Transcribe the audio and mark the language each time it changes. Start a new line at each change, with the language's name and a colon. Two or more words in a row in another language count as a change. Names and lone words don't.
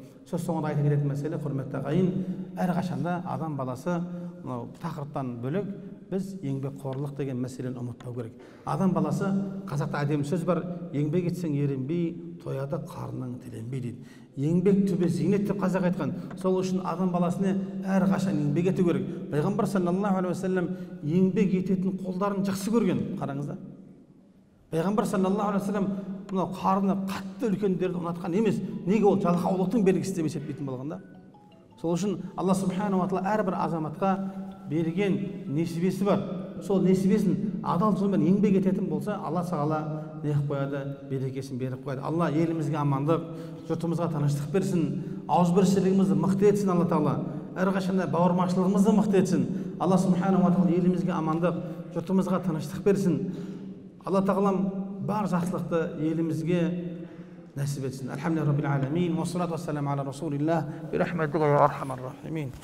Kazakh: Сөз соңында айта кететін мәселе, құрметті ағайын, әрқашанда адам баласы тақырыптан бөлек біз еңбекқорлық деген мәселені ұмытпау керек. Адам баласы, қазақта әдемі сөз бар, еңбек етсең ерінбей, тояды қарның тіленбей дейді. Еңбек түбі зейнет деп қазақ айтқан. Сол үшін адам баласына әрқашан еңбек ету керек. Пайғамбар
Arabic: صلى الله عليه وسلم
Kazakh: еңбек ететін қолдарын жақсы көрген. Қараңызда. Пайғамбар
Arabic: صلى الله عليه وسلم
Kazakh: мынау қарны қатты үлкендерді ұнатқан емес. Неге? Ол жалқаулықтың белгісі деп есептейтін болғанда. Сол үшін Алла
Arabic: سبحانه وتعالى
Kazakh: әрбір азаматқа берген несібесі бар. Сол несібесін адал жолмен еңбек ететін болса, Алла тағала не қылып қояды, берекесін беріп қояды. Алла елімізге амандық, жұртымызға тыныштық берсін, ауызбіршілігімізді мықты етсін. Алла тағала әрқашанда бауырмашылығымызды мықты етсін. Алла
Arabic: سبحانه وتعالى
Kazakh: елімізге амандық, жұртымызға тыныштық берсін. Алла тағалам бар жақсылықты елімізге нәсіп етсін.
Arabic: الحمد لله رب العالمين. والصلاة والسلام على رسول الله. برحمتك يا أرحم الراحمين.